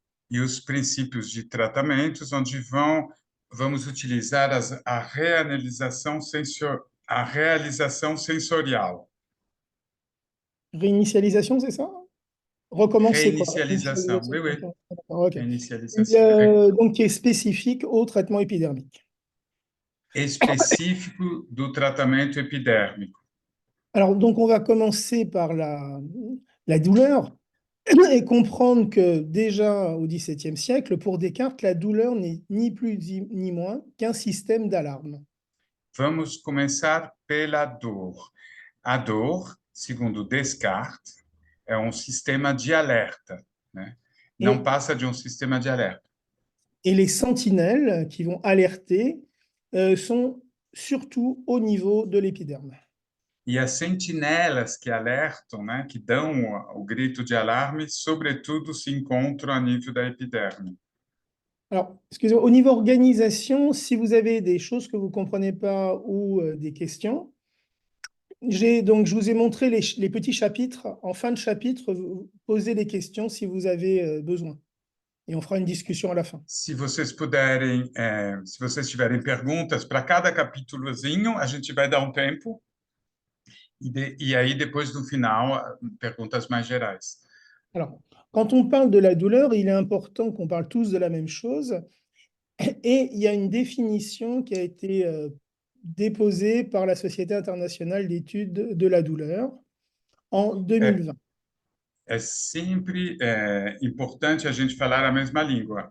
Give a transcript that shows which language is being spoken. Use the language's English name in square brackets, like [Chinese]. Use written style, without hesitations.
[Portuguese] e os princípios de tratamentos, onde vamos utilizar a a realização sensorial. [French] Réinitialisation, c'est ça? Recommencer, quoi. [Portuguese] Reinicialização, [French] oui, oui. D'accord, ok. [Portuguese] Reinicialização. [French] Donc, qui est spécifique au traitement épidermique. [Portuguese] Específico do tratamento epidérmico. [French] Alors, donc, on va commencer par la douleur et comprendre que déjà au XVIIe siècle, pour Descartes, la douleur n'est ni plus ni moins qu'un système d'alarme. [Portuguese] Vamos começar pela dor. A dor, segundo Descartes, é sistema de alerta, né? Não [French] Et, [Portuguese] passa de sistema de alerta. [French] et les sentinelles qui vont alerter sont surtout au niveau de l'épiderme. [Portuguese] E as sentinelas que alertam, né, que dão o grito de alarme, sobretudo se encontram a nível da epiderme. [French] Alors, excusez-moi, au niveau organisation, si vous avez des choses que vous ne comprenez pas ou des questions, je vous ai montré les petits chapitres. En fin de chapitre, vous posez des questions si vous avez besoin. Et on fera une discussion à la fin. [Portuguese] Se vocês puderem, se vocês tiverem perguntas para cada capítulozinho, a gente vai dar tempo. E aí, depois, no final, perguntas mais gerais. [French] Alors, quand on parle de la douleur, il est important qu'on parle tous de la même chose. Et il y a une définition qui a été déposée par la Société internationale d'études de la douleur en 2020. [Portuguese] É sempre importante a gente falar a mesma língua.